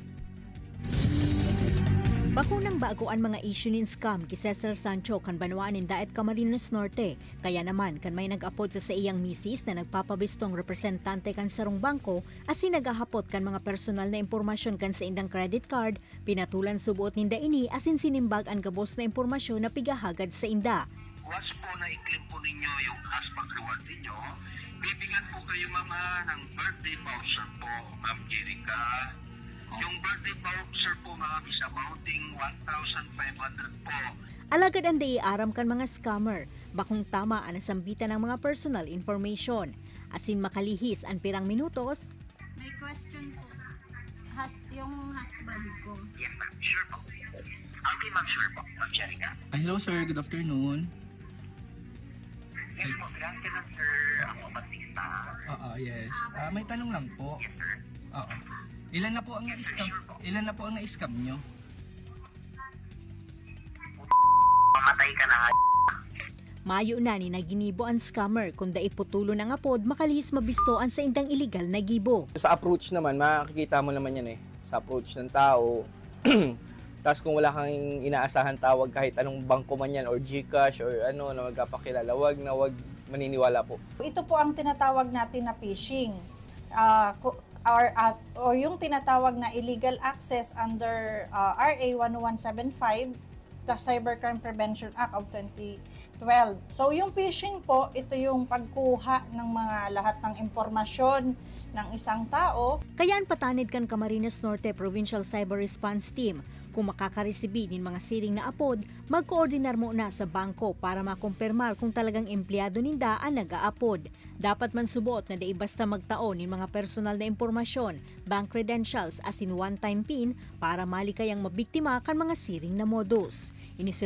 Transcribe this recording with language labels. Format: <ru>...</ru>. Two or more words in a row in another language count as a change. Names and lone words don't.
<bik>Bakunang bago ang mga issue nin scam ki Cesar Sancho kan banwaan nin Daet Camarines Norte. Kaya naman kan may nag-apod sa iyang misis na nagpapabistong representante kan sarong bangko asin nagahapot kan mga personal na impormasyon kan sa indang</bik> <en>credit card,</en> <bik>pinatulan subuot ninda ini asin sinimbag ang gabos na impormasyon na pigahagad sa inda.</bik> <tl>Once po na i-claim po ninyo yung</tl> <en>cashback reward</en> <tl>ninyo, bibigyan po kayo ng</tl> <en>birthday voucher</en> <tl>po, Ma'am Jerica. Yung</tl> <en>birthday voucher</en> <tl>po ma'am</tl> <en>is amounting</en> <tl>1,500 po.</tl> <bik>Alagad ang aram kan mga scammer, bakong tama ang nasambitan ng mga</bik> <en>personal information.</en> <bik>Asin makalihis ang pirang minutos.</bik> <tl>May question po. Yung husband ko.</tl> <en>Yes ma'am, sure po. Okay ma'am, sure po, Ma'am Jerica. Hello sir, good afternoon. Yes po, good afternoon sir.</en> <tl>Ako Batista. Yes. May tanong lang po.</tl> <en>Yes sir.</en> <tl>Oo. Ilan na po ang na-scam? Ilan na po ang na-scam nyo? Mamatay ka na nga.</tl> <bik>Mayo na ni naginibo ang scammer kung daiputulo ng apod makalihis mabistoan sa indang illegal na gibo.</bik> <tl>Sa approach naman, makikita mo naman yan sa approach ng tao. Tapos kung wala kang inaasahan tawag kahit anong bangko man yan or GCash or ano na magpapakilala, wag maniniwala po. Ito po ang tinatawag natin na phishing. Or yung tinatawag na</tl> <en>illegal access under RA 10175,</en> <tl>the Cybercrime Prevention Act of 2012. So yung phishing po, ito yung pagkuha ng mga lahat ng impormasyon ng isang tao.</tl> <bik>Kayaan patanid kan Camarines Norte Provincial Cyber Response Team. Kung makakaresibi nin mga siring na apod, mag-coordinar mo na sa bangko para makumpirmar kung talagang empleyado ninda ang nag-aapod. Dapat man subuot na dai basta magtaon nin mga personal na impormasyon,</bik> <en>bank credentials</en> <bik>asin</bik> <en>one-time PIN</en> <bik>para malikayang mabiktima kan mga siring na modus.</bik>